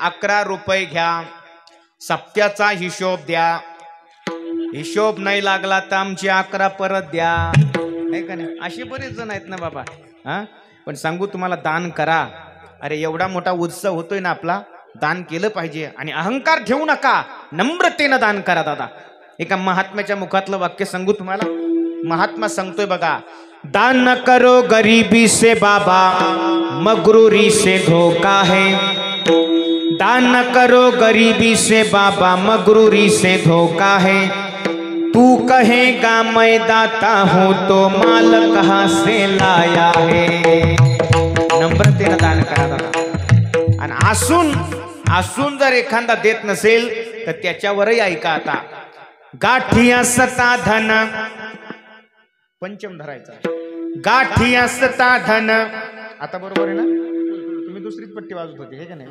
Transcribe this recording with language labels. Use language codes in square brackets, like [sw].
[mr] 11 रुपये घ्या, सप्त्याचा हिशोब द्या, हिशोब नाही लागला तर आमची 11 परत द्या, आहे का नाही? असे बरेच जण आहेत ना बाबा. हा, पण सांगू तुम्हाला, दान करा. अरे एवढा मोठा उत्सव होतोय ना आपला, दान केलं पाहिजे. आणि अहंकार घेऊ नका, नम्रतेनं दान करा दादा. एका महात्म्याच्या मुखातलं वाक्य सांगू तुम्हाला. महात्मा सांगतोय बघा, [hi] दान न करो गरीबी से बाबा, मगरूरी से धोखा है. दान न करो गरीबी से बाबा, मगरूरी से धोखा है. तू कहेगा मैं दाता हूं तो माल कहां से लाया है. [mr] नम्रतेनं दान करा दादा. आणि असून जर एखादा देत नसेल तर त्याच्यावरही ऐका. आता गाठिया सता धन, पंचम धरायचा, गाठिया सता धन. आता बरोबर आहे ना? तुम्ही दुसरीच पट्टी वाजवत होती, हे का नाही?